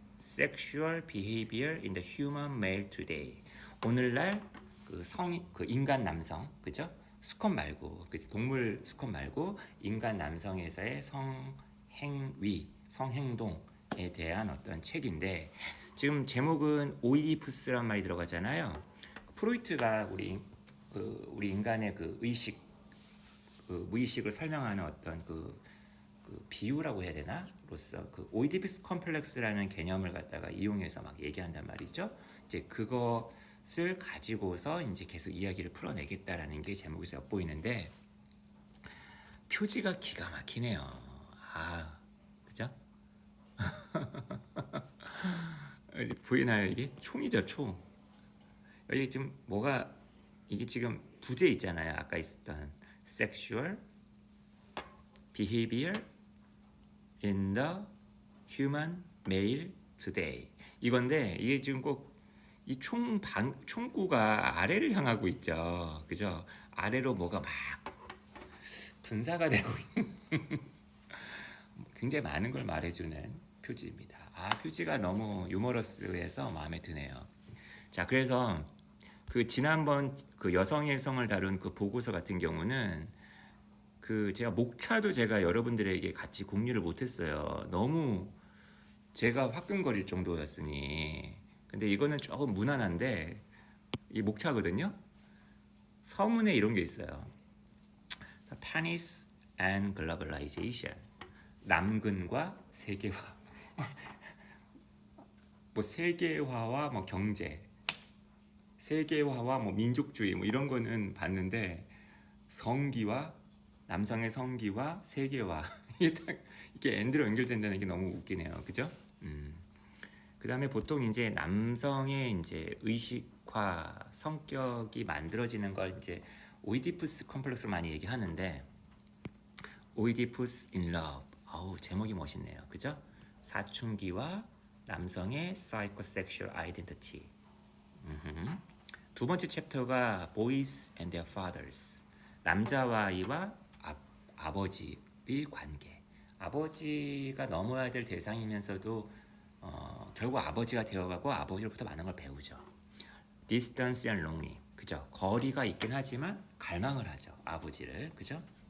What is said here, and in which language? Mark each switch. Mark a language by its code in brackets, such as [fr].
[en] Sexual Behavior in the Human Male Today. [ko] 오늘날 그 인간 남성, 그죠? 수컷 말고, 그죠? 동물 수컷 말고 인간 남성에서의 성행위, 성행동에 대한 어떤 책인데 지금 제목은 오이디푸스란 말이 들어가잖아요. 프로이트가 우리 인간의 그 의식, 그 무의식을 설명하는 어떤 그 비유라고 해야 되나? 로서 그 오이디푸스 컴플렉스라는 개념을 갖다가 이용해서 막 얘기한단 말이죠. 이제 그것을 가지고서 이제 계속 이야기를 풀어내겠다라는 게 제목에서 엿보이는데 표지가 기가 막히네요. 그죠? 보이나요 이게? 총이죠, 총. 여기 지금 뭐가 이게 지금 부제 있잖아요. 아까 있었던 [en] sexual behavior in the human male today. [ko] 이건데 이게 지금 꼭 이 총구가 아래를 향하고 있죠. 그죠? 아래로 뭐가 막 분사가 되고 있는 굉장히 많은 걸 말해주는 표지입니다. 표지가 너무 유머러스해서 마음에 드네요. 자, 그래서 그 지난번 그 여성의 성을 다룬 그 보고서 같은 경우는 그 제가 목차도 제가 여러분들에게 같이 공유를 못했어요. 너무 제가 화끈거릴 정도였으니. 근데 이거는 조금 무난한데 이 목차거든요. 서문에 이런 게 있어요. [en] Penis and Globalization. [ko] 남근과 세계화. 뭐 세계화와 뭐 경제, 세계화와 뭐 민족주의 뭐 이런 거는 봤는데 성기와 남성의 성기와 세계화 이게 딱 이게 엔드로 연결된다는 게 너무 웃기네요. 그죠? 그 다음에 보통 이제 남성의 이제 의식화 성격이 만들어지는 걸 이제 오이디푸스 컴플렉스로 많이 얘기하는데 오이디푸스 [en] in love. [ko] 제목이 멋있네요. 그죠? 사춘기와 남성의 [en] psychosexual identity. [ko] 두 번째 챕터가 [en] boys and their fathers. [ko] 남자와 아이와 아버지의 관계. 아버지가 넘어야 될 대상이면서도 결국 아버지가 되어가고 아버지로부터 많은 걸 배우죠. [en] Distance and longing. [ko] 그죠? 거리가 있긴 하지만 갈망을 하죠. 아버지를. 그죠?